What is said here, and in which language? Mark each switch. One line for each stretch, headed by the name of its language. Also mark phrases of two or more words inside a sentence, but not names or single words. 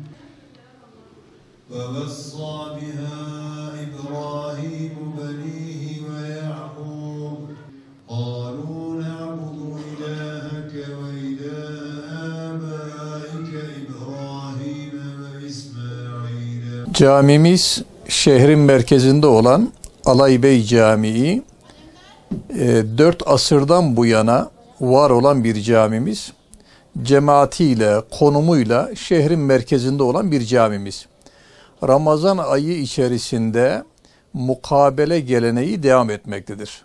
Arabic: ووصى بها إبراهيم بنيه ويعقوب قالوا نعبد إلهك وإله آبائك إبراهيم وإسماعيل.
Turkish: Camimiz şehrin merkezinde olan Alaybey Camii, 4 asırdan bu yana var olan bir camimiz. Cemaatiyle, konumuyla şehrin merkezinde olan bir camimiz. Ramazan ayı içerisinde mukabele geleneği devam etmektedir.